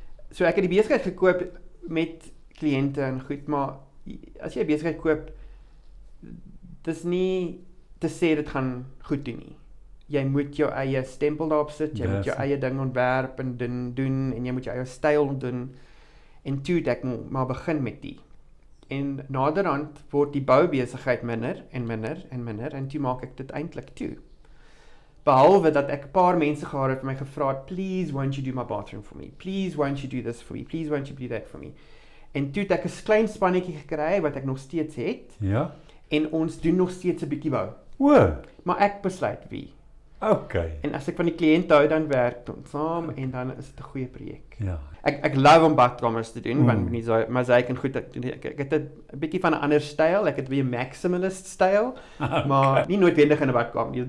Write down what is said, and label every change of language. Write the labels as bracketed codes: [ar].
[af] So ek het die besigheid gekoop met kliënte en goed, maar as jy 'n besigheid koop, dis nie te sê dit gaan goed doen nie. Jy moet jou eie stempel daarop sit, jy moet jou eie ding ontwerp en doen en jy moet jou eie styl doen. En toe het ek maar begin met die. En naderhand word die boubesigheid minder en toe maak ek dit eintlik toe. Behalwe dat ek 'n paar mense gehad het my gevra het, [en] please won't you do my bathroom for me? Please won't you do this for me? Please won't you do that for me? [af] En toe het ek 'n klein spannetjie gekry wat ek nog steeds het. Ja? En ons doen nog steeds 'n bietjie bou. O, Maar ek besluit wie. okay. En as ek van die kliënte hou, dan werk ons saam en dan is dit 'n goeie projek. Ja. Ek love om badkamers te doen, want nie Mosaïek en goed, ek het 'n bietjie van 'n ander styl, ek het weer maximalist styl, maar nie noodwendig in 'n badkamer nie.